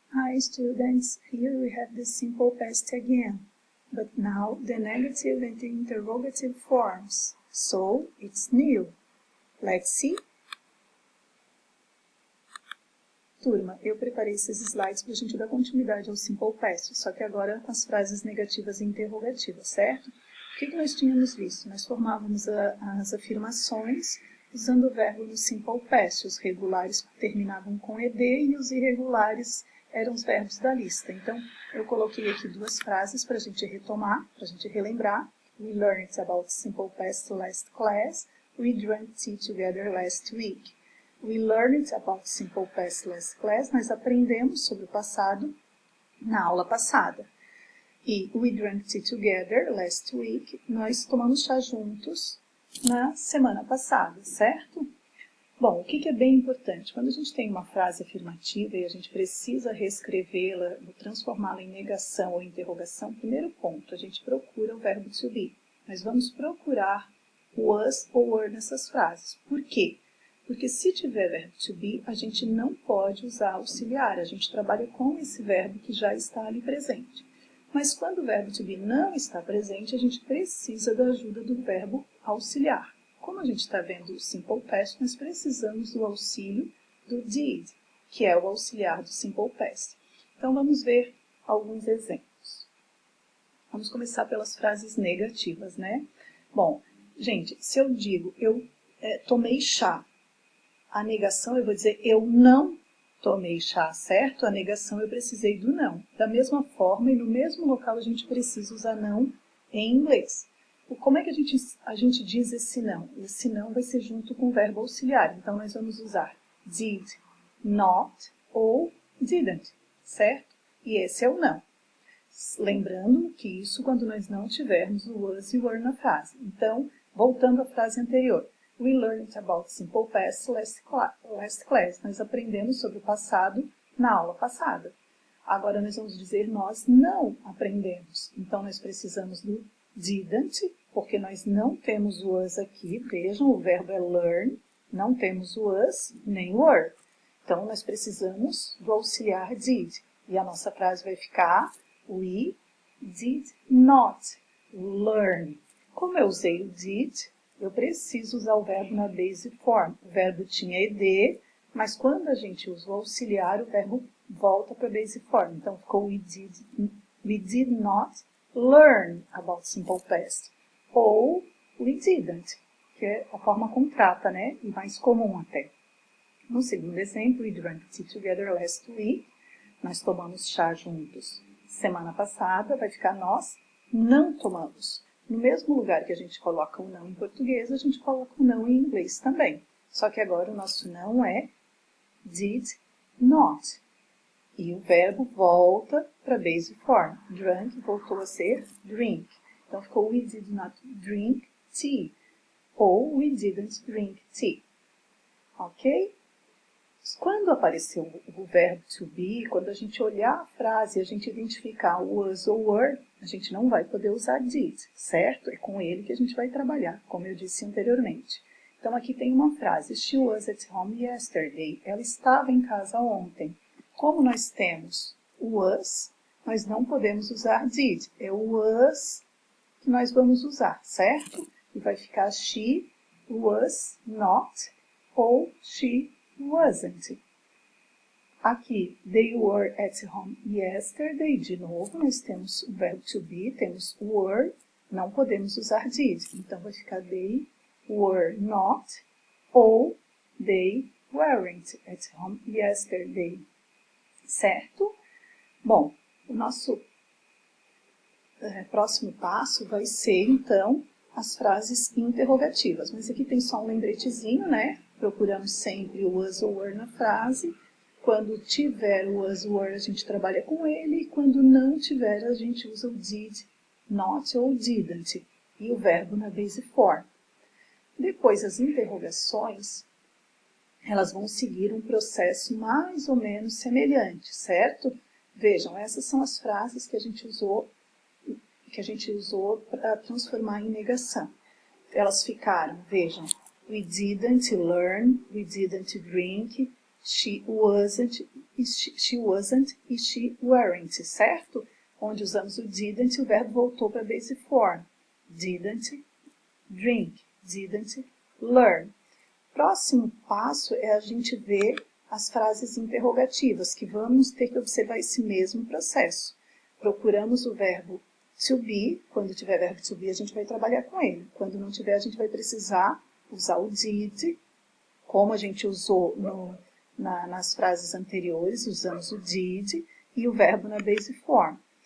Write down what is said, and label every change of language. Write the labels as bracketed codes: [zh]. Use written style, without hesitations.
[en] Hi students, here we have the simple past again, but now the negative and the interrogative forms, so it's new. Let's see? [pt] Turma, eu preparei esses slides para a gente dar continuidade ao simple past, só que agora as frases negativas e interrogativas, certo? O que nós tínhamos visto? Nós formávamos as afirmações usando o verbo no simple past. Os regulares terminavam com ed e os irregulares eram os verbos da lista. Então, eu coloquei aqui duas frases para a gente retomar, para a gente relembrar. [en] We learned about simple past last class. We drank tea together last week. We learned about simple past last class. [pt] Nós aprendemos sobre o passado na aula passada. [en] E we drank tea together last week. [pt] Nós tomamos chá juntos na semana passada, certo? Bom, o que é bem importante? Quando a gente tem uma frase afirmativa e a gente precisa reescrevê-la, transformá-la em negação ou interrogação, primeiro ponto, a gente procura o verbo to be. Nós vamos procurar was ou were nessas frases. Por quê? Porque se tiver verbo to be, a gente não pode usar auxiliar. A gente trabalha com esse verbo que já está ali presente. Mas quando o verbo to be não está presente, a gente precisa da ajuda do verbo auxiliar. Como a gente está vendo o simple past, nós precisamos do auxílio do did, que é o auxiliar do simple past. Então vamos ver alguns exemplos. Vamos começar pelas frases negativas, né? Bom, gente, se eu digo eu tomei chá, a negação eu vou dizer eu não tomei chá, certo? A negação eu precisei do não. Da mesma forma e no mesmo local a gente precisa usar não em inglês. Como é que a gente diz esse não? Esse não vai ser junto com o verbo auxiliar. Então, nós vamos usar did, not ou didn't, certo? E esse é o não. Lembrando que isso quando nós não tivermos o was e were na frase. Então, voltando à frase anterior. [en] We learned about simple past last class. [pt] Nós aprendemos sobre o passado na aula passada. Agora, nós vamos dizer nós não aprendemos. Então, nós precisamos do didn't, porque nós não temos o was aqui. Vejam, o verbo é learn, não temos o was nem o were. Então, nós precisamos do auxiliar did. E a nossa frase vai ficar [en] we did not learn. [pt] Como eu usei o did, eu preciso usar o verbo na base form. O verbo tinha ed, mas quando a gente usa o auxiliar, o verbo volta para a base form. Então, ficou [en] we did not learn about simple past. [pt] Ou [en] we didn't, [pt] que é a forma contrata, né? E mais comum até. No segundo exemplo, [en] we drank tea together last week. [pt] Nós tomamos chá juntos semana passada. Vai ficar nós não tomamos. No mesmo lugar que a gente coloca o não em português, a gente coloca o não em inglês também. Só que agora o nosso não é did not. E o verbo volta para a base form. [en] Drank [pt] voltou a ser [en] drink. [pt] Então ficou [en] we did not drink tea. Ou we didn't drink tea. Ok? [pt] Quando apareceu o verbo to be, quando a gente olhar a frase e a gente identificar o was ou were, a gente não vai poder usar did, certo? É com ele que a gente vai trabalhar, como eu disse anteriormente. Então aqui tem uma frase, [en] she was at home yesterday. [pt] Ela estava em casa ontem. Como nós temos o was, nós não podemos usar did. É o was que nós vamos usar, certo? E vai ficar [en] she was not ou she wasn't. Aqui, they were at home yesterday. [pt] De novo, nós temos o verbo to be, temos were, não podemos usar did. Então, vai ficar [en] they were not ou they weren't at home yesterday. [pt] Certo? Bom, o nosso próximo passo vai ser, então, as frases interrogativas. Mas aqui tem só um lembretezinho, né? Procuramos sempre o was ou were na frase. Quando tiver o was ou were, a gente trabalha com ele. E quando não tiver, a gente usa o did, not ou didn't. E o verbo na base form. Depois, as interrogações, elas vão seguir um processo mais ou menos semelhante, certo? Vejam, essas são as frases que a gente usou para transformar em negação. Elas ficaram, vejam, [en] we didn't learn, we didn't drink, she wasn't e she weren't, certo? [pt] Onde usamos o didn't, o verbo voltou para a base form. [en] Didn't drink, didn't learn. [pt] Próximo passo é a gente ver as frases interrogativas, que vamos ter que observar esse mesmo processo. Procuramos o verbo to be, quando tiver verbo to be a gente vai trabalhar com ele. Quando não tiver a gente vai precisar usar o did, como a gente usou nas frases anteriores, usamos o did e o verbo na base form.